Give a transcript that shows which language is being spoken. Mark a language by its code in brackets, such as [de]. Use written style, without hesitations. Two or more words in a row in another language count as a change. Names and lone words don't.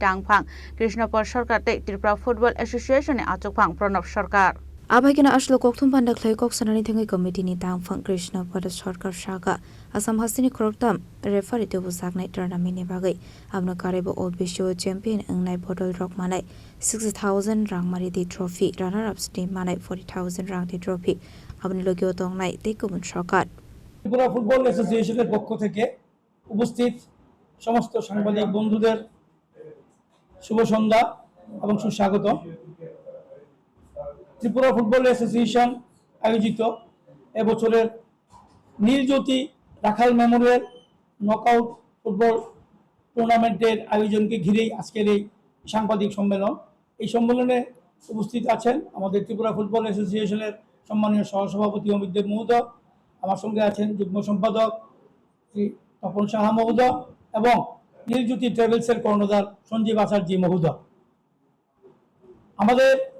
[trp] tangphang Krishnapur Sarkar te Tripura Football Association ni achokphang Pranab Sarkar Abhaikina ashlo kokthum pandaklai kok sanani thangai committee ni tangphang Krishnapur Sarkar Shaka Assam Hasini Kroktam referee to Busagnai tournament ni bagai amna karebo obisho champion angnai bottle rock manai 60,000 rang mari di trophy [en] runner ups team [trp] manai 40,000 rang di trophy abni logio tongnai tekubun Sarkar [bn] ত্রিপুরা ফুটবল অ্যাসোসিয়েশনের পক্ষ থেকে উপস্থিত সমস্ত সাংবাদিক বন্ধুদের শুভ সন্ধ্যা এবং সুস্বাগত ত্রিপুরা ফুটবল অ্যাসোসিয়েশন আয়োজিত এবছরের নীলজ্যোতি রাখাল মেমোরিয়াল নকআউট ফুটবল টুর্নামেন্টের আয়োজনকে ঘিরেই আজকের এই সাংবাদিক সম্মেলন এই সম্মেলনে উপস্থিত আছেন আমাদের ত্রিপুরা ফুটবল অ্যাসোসিয়েশনের সম্মানীয় সহসভাপতি অমিত দেব মহোদয় আমার সঙ্গে আছেন যুগ্ম সম্পাদক শ্রী তপন সাহা মহোদয় এবং নীলজ্যোতি ট্রাভেলসের কর্ণধার সঞ্জীব আচার্য মহোদয় আমাদের